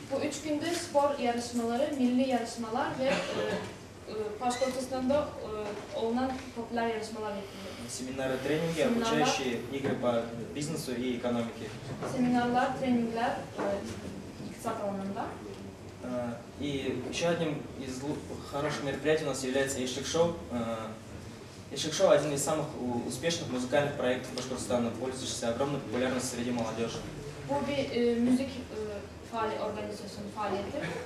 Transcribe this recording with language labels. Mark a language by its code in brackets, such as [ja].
[tr] Bu 3 günde spor yarışmaları, milli yarışmalar ve Башкортостанда olunan popüler yarışmalar yapılıyor. [ru] Семинары, тренинги, обучающие игры по бизнесу и экономике. [tr] Seminarlar, treningler iktisat alanında. [ru] И еще одним из хороших мероприятий у нас является Иштык-шоу. Иштык-шоу один из самых успешных музыкальных проектов Башкортостана, пользующийся огромной популярностью среди молодежи. [tr] Bu bir müzik organizasyonu faaliyeti.